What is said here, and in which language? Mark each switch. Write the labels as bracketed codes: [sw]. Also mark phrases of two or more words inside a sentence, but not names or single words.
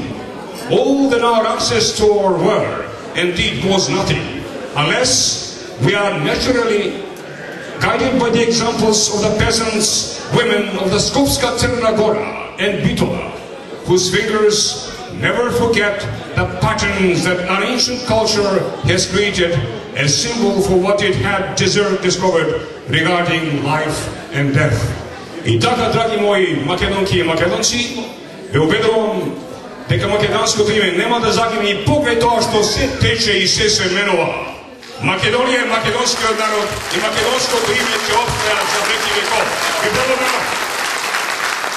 [en] All that our ancestors were indeed was nothing, unless we are naturally guided by the examples of the peasants, women of the Skopska Crna Gora and Bitola, whose fingers never forget the patterns that an ancient culture has created as symbol for what it had discovered regarding life and death. [mk] И така, драги мои македонки и македонци, ве убедувам дека македонското име нема да загине и покрај тоа што се тече и се менува. Македонија е македонскиот народ и македонското име ќе опстаја за веки веков.